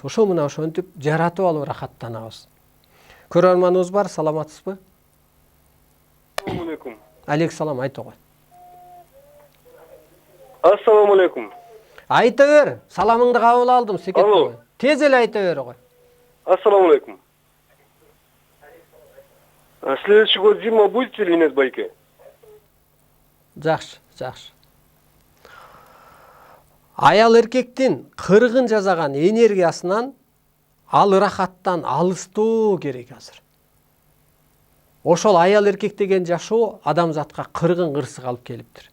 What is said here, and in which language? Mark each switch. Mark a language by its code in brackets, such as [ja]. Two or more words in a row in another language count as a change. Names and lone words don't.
[ky] Ошо мына ошентип жаратып алып рахаттанабыз. Көрөрманыбыз бар, саламатсызбы? Алейкум. [ar] عليكم السلام, [ky] айта кой. [ar] السلام عليكم. [ky] Айта бер. Саламыңды кабыл алдым, секет. Алло. Тез эле айта бер кой. [ar] السلام عليكم. [ru] А следующий год зима будет или нет, [ky] Байке? Жакшы, жакшы. Аял эркектин кыргын жасаган энергиясынан ал ырахаттан алыстоо керек азыр. Ошол аял эркек деген жашоо адамзатка кыргын кырсык алып келиптир.